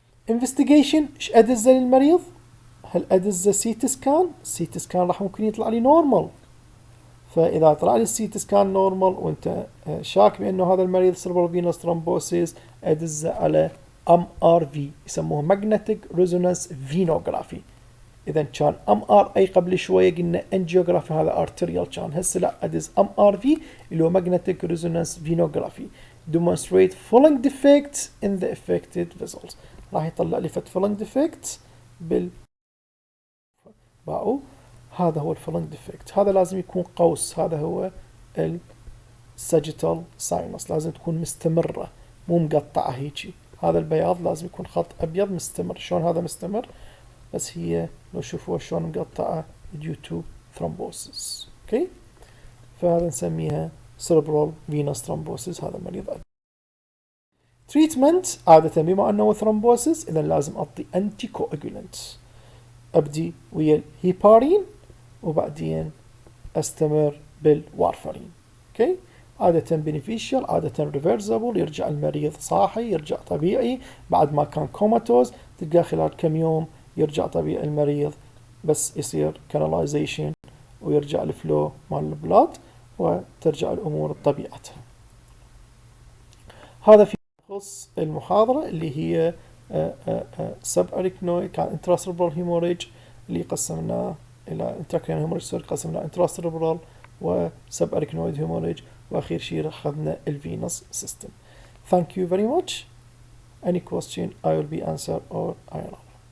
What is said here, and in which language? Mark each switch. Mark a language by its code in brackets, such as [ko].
[ar] investigation ايش ادزه للمريض؟ هل ادزه سيتي سكان؟ سيتي سكان راح ممكن يطلع لي نورمال، فإذا طلع لي السيتي سكان نورمال وأنت شاك بأنه هذا المريض cerebral venous thrombosis أدزه على MRV يسموه magnetic resonance venography. إذا كان MR أي قبل شوية قلنا angiography هذا arterial، كان هسه لا أدز MRV اللي هو [en] magnetic resonance venography demonstrate falling defects in the affected vessels. [ar] راح يطلع لي فت falling defects باو، هذا هو الفلنج ديفكت، هذا لازم يكون قوس، هذا هو الساجيتال ساينس، لازم تكون مستمرة مو مقطعة هيجي، هذا البياض لازم يكون خط أبيض مستمر. شلون هذا مستمر؟ بس هي لو شوفوها شلون مقطعة [en] due to thrombosis. [ar] اوكي فهذا نسميها cerebral venous thrombosis. هذا المريض treatment عادة بما أنه thrombosis إذا لازم أعطي anticoagulant، أبدي ويا الهيبارين وبعدين أستمر بالوارفرين. اوكي عادة بينيفيشال، عادة ريفرسبل، يرجع المريض صاحي يرجع طبيعي، بعد ما كان كوماتوز تلقى خلال كم يوم يرجع طبيعي المريض، بس يصير كاناليزيشن ويرجع الفلو مال البلاد وترجع الأمور لطبيعتها. هذا في خص المحاضرة اللي هي سب أريكنويد كان intracerebral hemorrhage اللي قسمناه إلى intracranial hemorrhage قسمناه intracerebral وسب أريكنويد hemorrhage، وأخير شيء أخذنا الفينوس system. [en] Thank you very much. Any question I will be answer or I will.